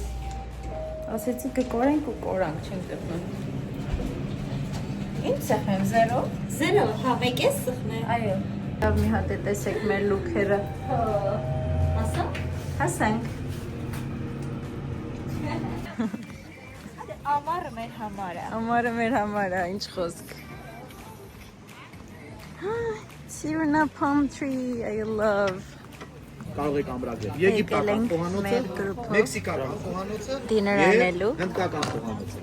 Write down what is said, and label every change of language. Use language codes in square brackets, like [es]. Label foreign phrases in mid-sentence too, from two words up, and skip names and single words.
[hy] Ասեցի կկորենք ու կորանք չենք գտնում։ Ինչ սխեմ 0։ 0, հա, մեկ է սխմե։ Այո։ Լավ մի հատ է տեսեք մեր լուքերը։ Հասա։ Հասանք։ Ամառը մեր համար է։ Ամառը մեր համար է, ինչ խոսք։ Sirna [en] palm tree, I love։ [hy] Կարող եք ամրագրել եգիպտական խոհանոցը, մեքսիկական խոհանոցը Դիներ եւ հնդկական խոհանոցը։